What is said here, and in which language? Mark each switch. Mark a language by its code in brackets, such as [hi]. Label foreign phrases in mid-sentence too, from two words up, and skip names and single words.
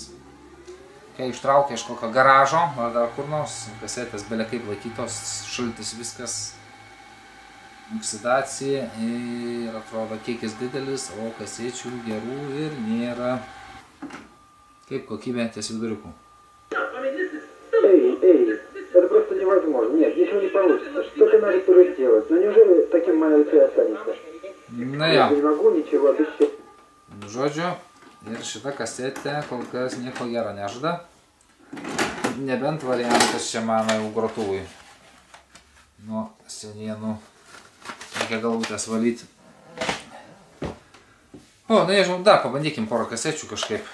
[lt] Kai ištraukia iš kokio garažo, ar dar kur nors, kasetės belia kaip laikytos, šaltis viskas. Oksidacija ir atrodo kiekis didelis, o kasečių gerų ir nėra. Kaip kokybė ties viduriukų. [ru] Это просто невозможно. Нет, ничего не получится. Что ты надо сделать? Ну неужели таким моя лицо останется? Я не могу ничего обещать. [lt] Žodžiu, ir šita kasetė kol kas nieko gero nežada. Nebent variantas čia mano jau grotuvui. Nuo senienų reikia galvutės valyti. O, nežinau, dar pabandykim porą kasečių kažkaip.